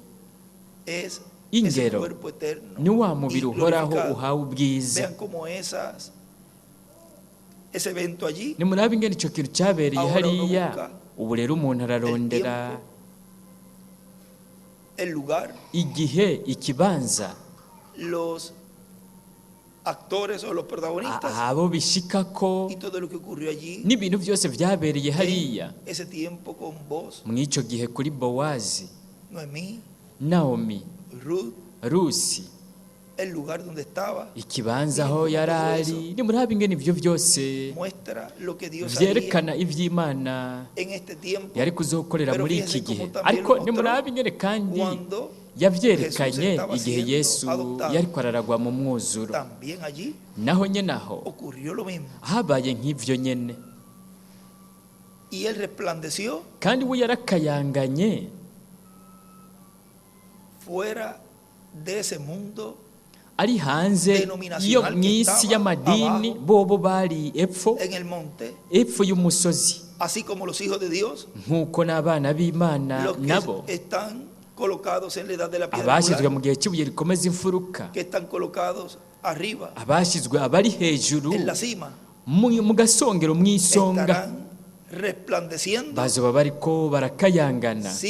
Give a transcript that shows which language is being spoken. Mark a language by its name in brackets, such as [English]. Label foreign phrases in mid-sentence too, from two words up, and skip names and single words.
[Rundi] Ingero ni wa mubiri uhoraho uhawe ubwiza. Nimurabe ingene icyo kintu cyabereye hariya. Ubu rero umuntu ararondera igihe, ikibanza, [Spanish] actores o los protagonistas [Rundi] abo bishikako [Spanish] y todo lo que ocurrió allí [Rundi] n'ibintu byose byabereye hariya [Spanish] ese tiempo con vos, [Rundi] mw'ico gihe kuri Bowazi, [Spanish] Noemí, [Rundi] Naomi, [Spanish] Ruth, [Rundi] Rusi, [Spanish] el lugar donde estaba, [Rundi] ikibanza aho yarari. Nimurabe ingene ibyo byose [Spanish] muestra lo que Dios [Rundi] byerekana ivy'Imana [Spanish] en este tiempo [Rundi] yari kuzokorera muri iki gihe. Ariko nimurabe ingene kandi yavyerekanye igihe Yesu yari kwararagwa mu mwuzuro, naho nyene aho habaye nk'ivyo nyene. Kandi we yarakayanganye [Spanish] fuera de ese mundo, [Rundi] ari hanze iyo mw'isi y'amadini. Bobo bari epfo y'umusozi, nk'uko n'abana b'Imana nabo abashyizwe mu gihe cy'ibuye rikomeza imfuruka, abashyizwe abari hejuru mu gasongero mw'isonga, bazoba bariko barakayangana